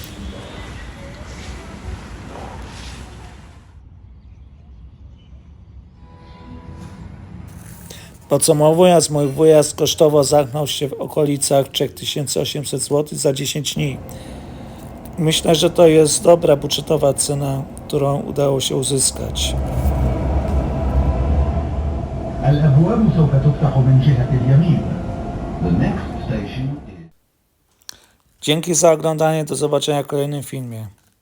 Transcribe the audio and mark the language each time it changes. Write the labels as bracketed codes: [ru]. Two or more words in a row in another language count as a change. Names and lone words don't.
[pl] Podsumowując, mój wyjazd kosztowo zamknął się w okolicach 3800 zł za 10 dni. Myślę, że to jest dobra budżetowa cena, którą udało się uzyskać. [ar] الأبواب سوف تفتح من جهة اليمين. [en] The next station is... [pl] Dzięki za oglądanie, do zobaczenia w kolejnym filmie.